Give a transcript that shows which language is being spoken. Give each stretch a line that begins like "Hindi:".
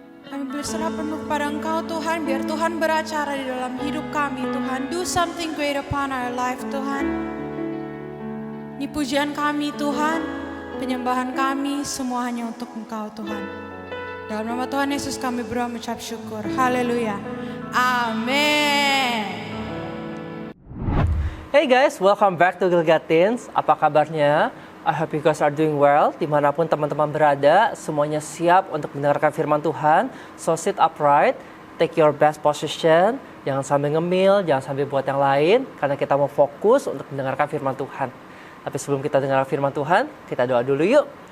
Indonesian: Kami berserah penuh pada Engkau Tuhan, biar Tuhan beracara di dalam hidup kami Tuhan.
English: Do something great upon our life
Indonesian: Tuhan. Ini pujian kami Tuhan, penyembahan kami semua hanya untuk Engkau Tuhan. Dalam nama Tuhan Yesus kami berdoa mengucap syukur. Haleluya. Amin.
English: Hey guys, welcome back to Gilgatins.
Indonesian: Apa kabarnya?
English: I hope you guys are doing well.
Indonesian: Dimanapun teman-teman berada, semuanya siap untuk mendengarkan firman Tuhan.
English: So sit upright, take your best position.
Indonesian: Jangan sambil ngemil, jangan sambil buat yang lain. Karena kita mau fokus untuk mendengarkan firman Tuhan. Tapi sebelum kita dengar firman Tuhan, kita doa dulu yuk.